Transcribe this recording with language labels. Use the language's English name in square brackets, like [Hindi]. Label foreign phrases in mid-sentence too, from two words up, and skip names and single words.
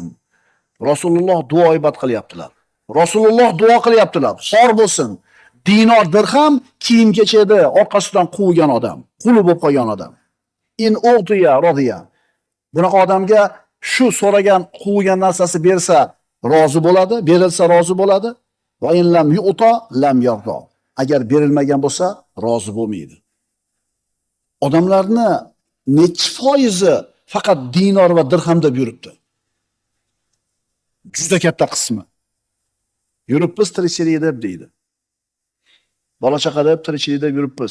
[Uzbek] Rasululloh duo ibodat qilyaptilar. Rasululloh duo qilyaptilar. Xor bo'lsin. Dinor, dirham kiyim-kechakda orqasidan quvgan odam, quli bo'lib qolgan odam. [Arabic] إن أعطي رضي. [Uzbek] Bunaqa odamga shu so'ragan, quvgan narsasi bersa rozi bo'ladi, berilsa rozi bo'ladi. [Arabic] وإن لم يعط لم يرض. [Uzbek] Agar berilmagan bo'lsa rozi bo'lmaydi. Odamlarni nechi foizi faqat dinor va dirham deb yuribdi? Juda katta qismi. Yuribmiz tirikchilik deb deydi. Bola chaqa deb tirikchilik deb yuribmiz.